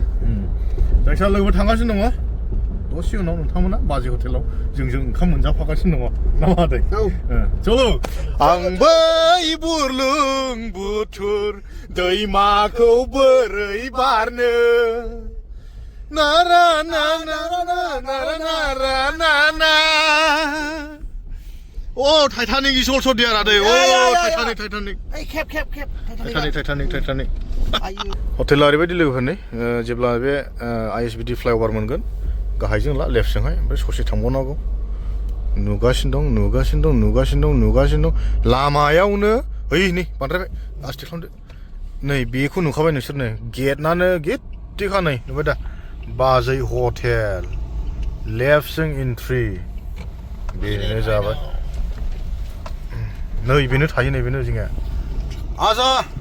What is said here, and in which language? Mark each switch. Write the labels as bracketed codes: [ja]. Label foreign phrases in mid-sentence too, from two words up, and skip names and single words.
[brx] जायखिया लोगोफोर थांगासिनो दङ दसे उनाव नोंथांमोना बाजै हटेलाव जोंजों ओंखाम मोनजाफागासिनो दङ नामा आदै चलो आंबो बुरलुंबुथुर दैमाखौ बोरै बारनो नारा ना ओ टाइटानिक [en] is also there [brx] आदै ओ टाइटानिक हटेला ओरैबायदि लोगोफोर नै जेब्ला बे ISBT फ्लाइअभार मोनगोन गाहायजों ला लेफ्टजोंहाय ओमफ्राय ससे थांबावनांगौ नुगासिनो दं लामायावनो ओइ नै बांद्रायबाय आस्थे खालामदो नै बेखौ नुखाबाय नोंसोर नै गेटनानो गेटथिखा नै नुबाय दा बाजै हटेल लेफ्टजों एन्ट्रि बेनो जाबाय नै बेनो थायो नै बेनो जोंनिया आजा